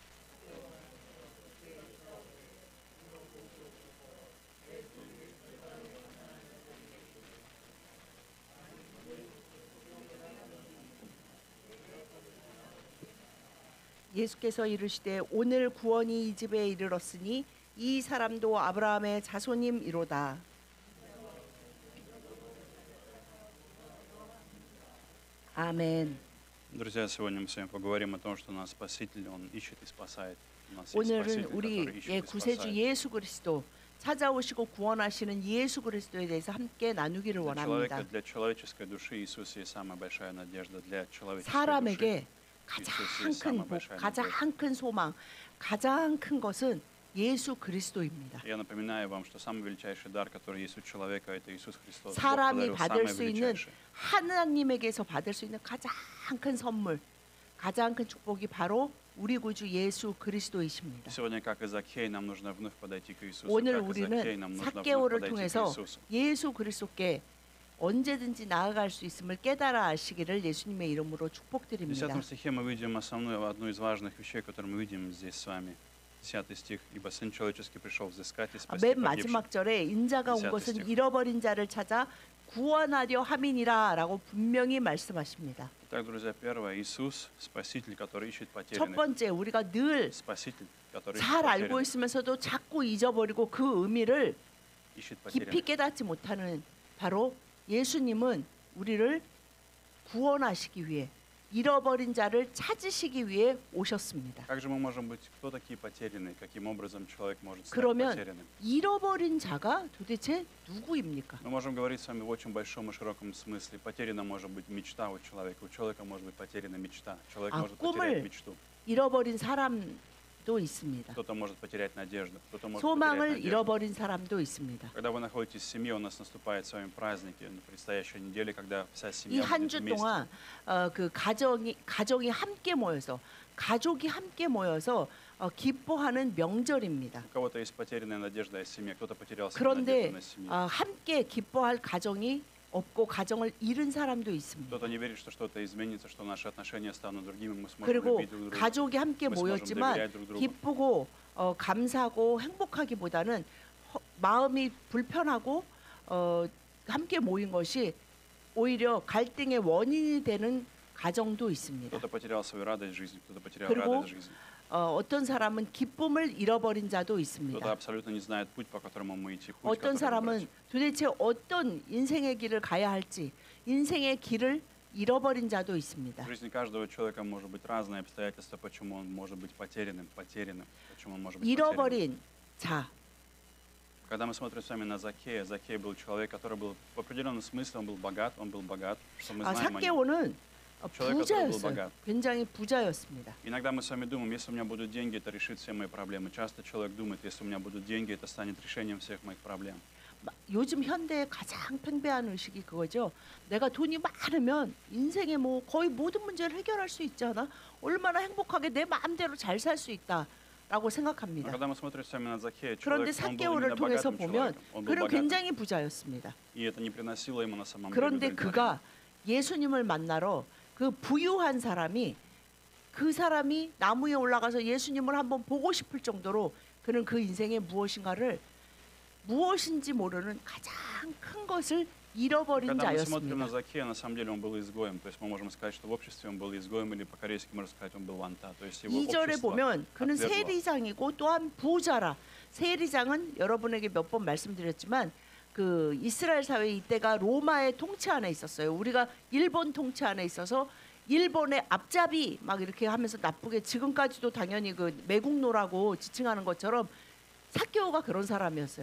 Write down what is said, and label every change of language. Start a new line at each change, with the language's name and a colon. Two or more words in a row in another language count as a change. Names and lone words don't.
Korean: 예수께서 이르시되 오늘 구원이 이 집에 이르렀으니 이 사람도 아브라함의 자손임이로다. 아멘.
Russian: Друзья, сегодня мы с вами поговорим о том, что наш Спаситель, Он ищет и спасает. У нас есть
Korean: 오늘은
Russian: Спаситель, который
Korean: 우리의
Russian: ищет и
Korean: 구세주
Russian: спасает.
Korean: 예수 그리스도 찾아오시고 구원하시는 예수 그리스도에 대해서 함께 나누기를
Russian: Для человека,
Korean: 원합니다.
Russian: для человеческой души Иисус есть самая большая надежда. Для человеческой души
Korean: 사람에게
Russian: Иисус
Korean: 가장
Russian: есть
Korean: 큰
Russian: самая
Korean: 복,
Russian: большая
Korean: 가장
Russian: надежда.
Korean: 큰 소망, 가장 큰 것은 예수 그리스도입니다.
Russian: Я напоминаю вам, что самый величайший дар, который есть у человека, это Иисус Христос. Бог
Korean: 사람이
Russian: подарил
Korean: 받을
Russian: самый
Korean: 수 있는
Russian: величайший.
Korean: 하나님에게서 받을 수 있는 가장 큰 선물, 가장 큰 축복이 바로 우리 구주 예수 그리스도이십니다.
Russian: Сегодня, как и Закхей, нам нужно вновь подойти к Иисусу.
Korean: 오늘
Russian: Как и Закхей,
Korean: 우리는
Russian: нам нужно вновь
Korean: 삭개오를
Russian: подойти к
Korean: 통해서
Russian: Иисусу.
Korean: 예수 그리스도께 언제든지 나아갈 수 있음을 깨달아 아시기를 예수님의 이름으로
Russian: В
Korean: 축복드립니다.
Russian: 10 стихе мы видим одну из важных вещей, которую мы видим здесь с вами. 10 стих. «Ибо Сын Человеческий пришел взыскать и спасти
Korean: 맨
Russian: погибших».
Korean: 마지막 절에 인자가 온 10 것은
Russian: стих.
Korean: 잃어버린 자를 찾아 구원하려 함이니라라고 분명히 말씀하십니다.
Russian: Итак, друзья, первое, Иисус, Спаситель, который ищет
Korean: 첫
Russian: потерянных.
Korean: 번째, 우리가 늘
Russian: Спаситель, который
Korean: 잘
Russian: ищет
Korean: 알고
Russian: потерянных.
Korean: 있으면서도 자꾸 잊어버리고 그 의미를
Russian: Ищет
Korean: 깊이
Russian: потерянных.
Korean: 깨닫지 못하는 바로 예수님은 우리를 구원하시기 위해 잃어버린 자를 찾으시기 위해 오셨습니다.
Russian: Как же мы можем быть, кто такие потерянные? Каким образом человек может стать
Korean: 그러면
Russian: потерянным?
Korean: 잃어버린 자가 도대체 누구입니까?
Russian: Мы можем говорить с вами в очень большом и широком смысле. Потеряна может быть мечта у человека. У человека может быть потеряна мечта. Человек А может
Korean: 꿈을
Russian: потерять мечту.
Korean: 잃어버린 사람도 있습니다.
Russian: Кто-то может потерять надежду. Кто-то может
Korean: 소망을
Russian: потерять надежду.
Korean: 잃어버린 사람도 있습니다.
Russian: Когда вы находитесь в семье, у нас наступает с вами праздники на предстоящей неделе, когда вся
Korean: 이
Russian: семья
Korean: 한
Russian: будет
Korean: 주
Russian: вместе.
Korean: 동안 그 가정이 함께 모여서 가족이 함께 모여서 기뻐하는 명절입니다.
Russian: У кого-то есть потерянная надежда о семье, кто-то потерял свою
Korean: 그런데
Russian: надежду на семью.
Korean: 함께 기뻐할 가정이 없고 가정을 잃은 사람도 있습니다.
Russian: Кто-то не верит, что что-то изменится, что наши отношения станут другими, мы сможем
Korean: 그리고
Russian: любить друг друга.
Korean: 가족이 함께
Russian: мы сможем
Korean: 모였지만
Russian: доверять друг другу.
Korean: 기쁘고 감사하고 행복하기보다는 마음이 불편하고 함께 모인 것이 오히려 갈등의 원인이 되는 가정도 있습니다.
Russian: Кто-то потерял свою радость жизни, кто-то потерял
Korean: 그리고
Russian: радость жизни.
Korean: 어떤 사람은 기쁨을 잃어버린 자도
Russian: Кто-то
Korean: 있습니다.
Russian: абсолютно не знает путь, по которому мы идти, путь,
Korean: 어떤
Russian: который
Korean: 사람은
Russian: выбрать.
Korean: 도대체 어떤 인생의 길을 가야 할지 인생의 길을 잃어버린 자도 있습니다.
Russian: В жизни каждого человека может быть разные обстоятельства, почему он может быть потерянным, почему он может быть потерянным.
Korean: 잃어버린 자,
Russian: Когда мы смотрим с вами на Закхея, Закхей был человек, который был в определенном смысле, он был богат, что мы знаем о нем.
Korean: 삭개오는
Russian: человек, который был
Korean: 부자였어요.
Russian: богат.
Korean: 굉장히 부자였습니다. Иногда мы с вами думаем, если у меня будут деньги, это решит все мои проблемы. Часто человек думает, если у меня будут деньги, это станет решением всех моих проблем. 요즘 현대의 가장 팽배한 의식이 그거죠. 내가 돈이 많으면 인생의 뭐 거의 모든 문제를 해결할 수 있잖아. 얼마나 행복하게 내 마음대로 잘 살 수 있다라고
Russian: Но
Korean: 생각합니다.
Russian: когда мы смотрим с вами на Закхея,
Korean: 그런데
Russian: человек, он был
Korean: 삭개오를
Russian: именно
Korean: 통해서
Russian: богатым
Korean: 보면
Russian: человеком. Он был
Korean: 그는
Russian: богатым.
Korean: 굉장히 부자였습니다.
Russian: И это не приносило ему на самом деле
Korean: 그런데
Russian: удовлетворения.
Korean: 그가 예수님을 만나러 그 부유한 사람이 그 사람이 나무 위에 올라가서 예수님을 한번 보고 싶을 정도로 그는 그 인생에 무엇인지 모르는 가장 큰 것을 잃어버린
Russian: Когда мы смотрим на
Korean: 자였습니다.
Russian: Закея, на самом деле он был изгоем. То есть мы можем сказать, что в обществе он был изгоем, или по-корейски можно сказать, он был ванта. То есть его
Korean: 2절에
Russian: общество
Korean: 보면 그는
Russian: отвергло.
Korean: 세리장이고 또한 부자라. 세리장은 여러분에게 몇 번 말씀드렸지만 그 이스라엘 사회 이때가 로마의 통치 안에 있었어요. 우리가 일본 통치 안에 있어서 일본의 앞잡이 막 이렇게 하면서 나쁘게 지금까지도 당연히 그 매국노라고 지칭하는 것처럼 삭개오가 그런 사람이었어요.